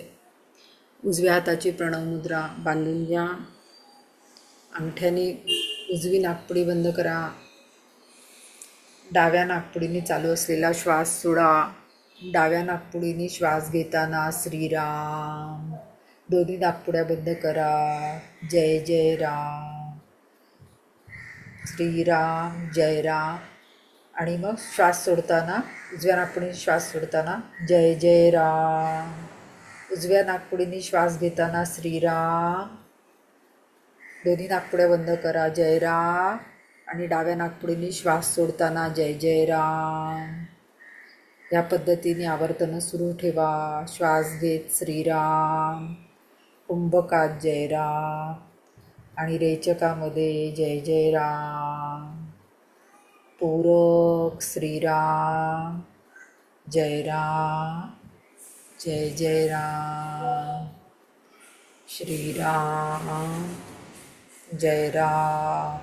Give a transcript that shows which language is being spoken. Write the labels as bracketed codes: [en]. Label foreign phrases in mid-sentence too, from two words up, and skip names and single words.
[mr] उजव्या हाताची प्रणवमुद्रा बांधून घ्या. अंगठ्याने उजवी नाकपुडी बंद करा. डाव्या नाकपुडीने चालू असलेला श्वास सोडा. डाव्या नाकपुडीने श्वास घेताना श्रीराम. दोन्ही नाकपुड्या बंद करा. जय जय राम. श्रीराम जय राम. आणि मग श्वास सोडताना उजव्या नाकपुडीने श्वास सोडताना जय जय राम. उजव्या नाकपुडीने श्वास घेताना श्रीराम. दोन्ही नाकपुड्या बंद करा. जय राम. आणि डाव्या नाकपुडीने श्वास सोडताना जय जय राम. या पद्धतीने आवर्तन सुरू ठेवा. श्वास घेत श्रीराम. कुंभकात जय राम आणि रेचकामध्ये जय जय राम. पूरक श्रीराम. जय राम. जय जय राम. श्रीराम. जय राम.